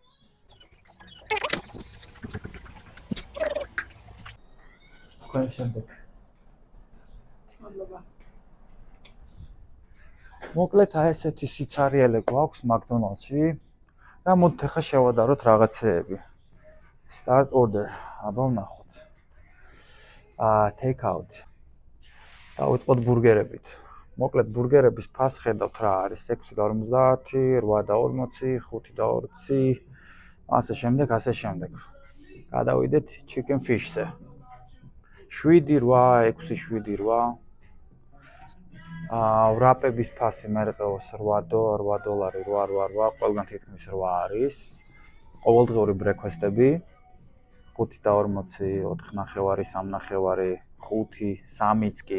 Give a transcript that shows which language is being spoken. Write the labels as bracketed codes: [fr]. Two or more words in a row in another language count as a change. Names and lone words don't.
[ka] თქვენ შემდეგ. მადლობა. მოკლედ აი ესეთი სიცარიელე გვაქვს McDonald's-ში და მოდით ახლა შევადაროთ რაღაცეები. [en] Start order. [ka] აბა ვნახოთ. [en] Take out. [ka] დავიწყოთ ბურგერებით. მოკლედ ბურგერების ფასი ხედავთ რა არის 6.50, 8.40, 5.20, ასე შემდეგ. გადავიდეთ [en] chicken fish-ზე. [ka] 7.8, 6.7. ვრაპების ფასი მერყეოს 8 $8, ყველგან თითქმის 8 არის. ყოველდღიური ბრექვესტები 5.40, 4.5, 3.5, 5, 3-იც კი.